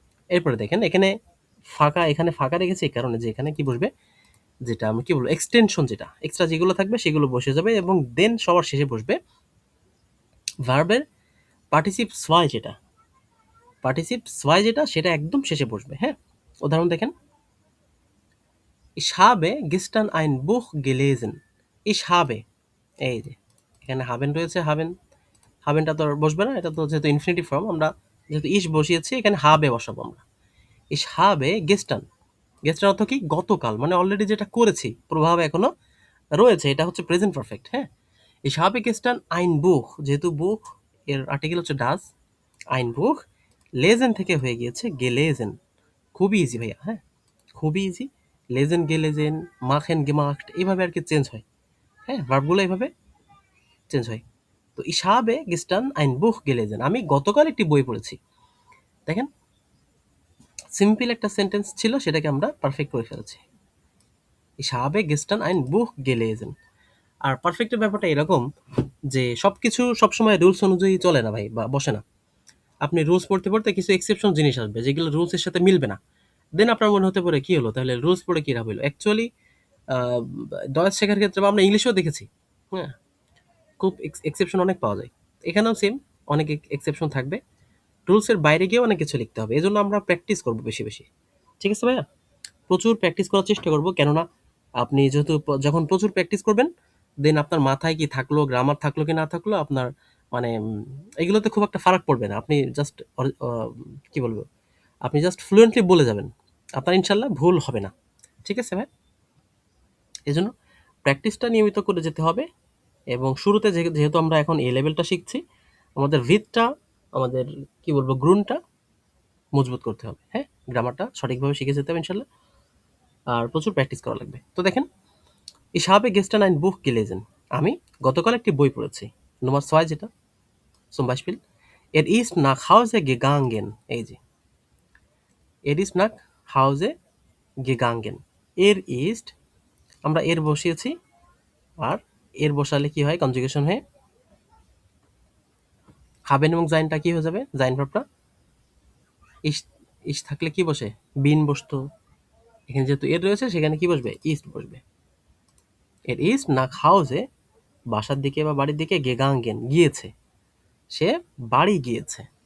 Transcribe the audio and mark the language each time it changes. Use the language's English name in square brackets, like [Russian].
[Bangla] এরপরে দেখেন এখানে ফাঁকা, এখানে ফাঁকা রেখেছি এই কারণে যে এখানে কি বসবে, যেটা আমি কি বলবো, এক্সটেনশন, যেটা এক্সট্রা যেগুলো থাকবে সেগুলো বসে যাবে। এবং দেন সবার শেষে বসবে ভার্বের পার্টিসিপ সোয়াই, যেটা পার্টিসিপ সোয়াই যেটা, সেটা একদম শেষে বসবে। হ্যাঁ, উদাহরণ দেখেন: [German] Ich habe gestern ein Buch gelesen। Ich habe, [Bangla] এই যে এখানে হাবেন রয়েছে, হাবেন, হাবেনটা তো আর বসবে না, এটা তো যেহেতু ইনফিনিটিভ ফর্ম, আমরা যেহেতু ইস বসিয়েছি এখানে habe বসাবো আমরা। [German] Ich habe gestern, [Bangla] গেস্টার অর্থ কি, গতকাল, মানে অলরেডি যেটা করেছি, প্রভাব এখনো রয়েছে, এটা হচ্ছে প্রেজেন্ট পারফেক্ট। হ্যাঁ, [German] Ich habe gestern ein Buch, [Bangla] যেহেতু বুক এর আর্টিকেল হচ্ছে ডাজ, ein Buch লেজেন থেকে হয়ে গিয়েছে gelesen। খুবই ইজি ভাইয়া। হ্যাঁ, খুবই ইজি। লেজেন গেলেজেন, মাখেন গেমাখট, এইভাবে আর কি চেঞ্জ হয়। হ্যাঁ, ভার্বগুলো এইভাবে চেঞ্জ হয়। তো [German] ich habe gestern ein Buch gelesen, [Bangla] আমি গতকাল একটি বই পড়েছি। দেখেন, সিম্পল একটা সেন্টেন্স ছিল, সেটাকে আমরা পারফেক্ট করে ফেলেছি। [German] Ich habe gestern ein Buch gelesen। [Bangla] আর পারফেক্টের ব্যাপারটা এরকম যে সবকিছু সবসময় রুলস অনুযায়ী চলে না ভাই, বা বসে না। আপনি রুলস পড়তে পড়তে কিছু এক্সেপশন জিনিস আসবে যেগুলো রুলসের সাথে মিলবে না। দেন আপনার মনে হতে পারে কি হলো, তাহলে রুলস পড়ে কি লাভ হলো। অ্যাকচুয়ালি ডয়েস শেখার ক্ষেত্রে বা আমরা ইংলিশেও দেখেছি, হ্যাঁ, খুব এক্সেপশন অনেক পাওয়া যায়। এখানেও সেম, অনেক এক্সেপশন থাকবে। রুলসের বাইরে গিয়েও অনেক কিছু লিখতে হবে। এজন্য আমরা প্র্যাকটিস করবো বেশি বেশি। ঠিক আছে ভাইয়া, প্রচুর প্র্যাকটিস করার চেষ্টা করব। কেননা আপনি যেহেতু যখন প্রচুর প্র্যাকটিস করবেন, দেন আপনার মাথায় কি থাকলো, গ্রামার থাকলো কি না থাকলো, আপনার মানে এগুলোতে খুব একটা ফারাক পড়বে না। আপনি জাস্ট কি বলবো, আপনি জাস্ট ফ্লুয়েন্টলি বলে যাবেন, আপনার ইনশাল্লাহ ভুল হবে না। ঠিক আছে ভাই, এজন্য প্র্যাকটিসটা নিয়মিত করে যেতে হবে। এবং শুরুতে যেহেতু আমরা এখন এ লেভেলটা শিখছি, আমাদের ভিতটা, আমাদের কি বলবো, গ্রুনটা মজবুত করতে হবে। হ্যাঁ, গ্রামারটা সঠিকভাবে শিখে যেতে হবে ইনশাল্লাহ। আর প্রচুর প্র্যাকটিস করা লাগবে। তো দেখেন, [German] Ich habe gestern ein Buch gelesen। [Bangla] আমি গতকাল একটি বই পড়েছি। নম্বর 6 যেটা, [German] zum Beispiel Er ist nach Hause gegangen। [Bangla] এই যে [German] Er ist nach Hause gegangen। [Bangla] Er ist, আমরা এর বসিয়েছি, আর এর বসালে কি হয়, কনজুগেশন হয়ে হাবেন এবং জাইনটা কি হয়ে যাবে, জাইন ভার্বটা ইস, ইস থাকলে কি বসে, বিন বসতো। এখানে যেহেতু এর রয়েছে সেখানে কি বসবে, ইস্ট বসবে। এর ইস্ট নাক হাউসে, বাসার দিকে বা বাড়ির দিকে, গেগাঙ্গেন গিয়েছে, সে বাড়ি গিয়েছে।